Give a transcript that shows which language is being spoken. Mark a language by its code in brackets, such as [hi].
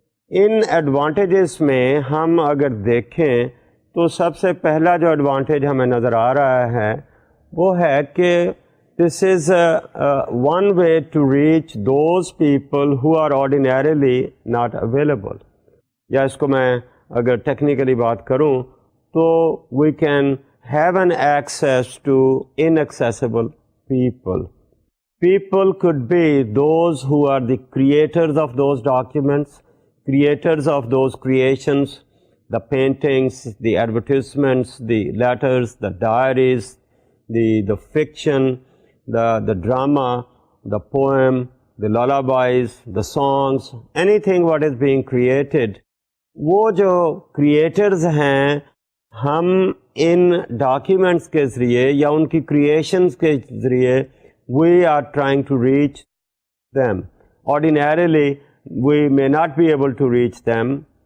[ur] ان advantages میں ہم اگر دیکھیں تو سب سے پہلا جو ایڈوانٹیج ہمیں نظر آ رہا ہے وہ ہے کہ [en] This is one way to reach those people who are ordinarily not available. [ur] یا اس کو میں اگر ٹیکنیکلی بات کروں تو [en] We can have an access to inaccessible people. People could be those who are the creators of those documents, creators of those creations, the paintings, the advertisements, the letters, the diaries, the fiction, the drama, the poem, the lullabies, the songs, anything what is being created. [ur] وہ جو creators ہیں، ہم ان documents کے ذریعے یا ان کی creations کے ذریعے [en] We are trying to reach them. Ordinarily we may not be able to reach them.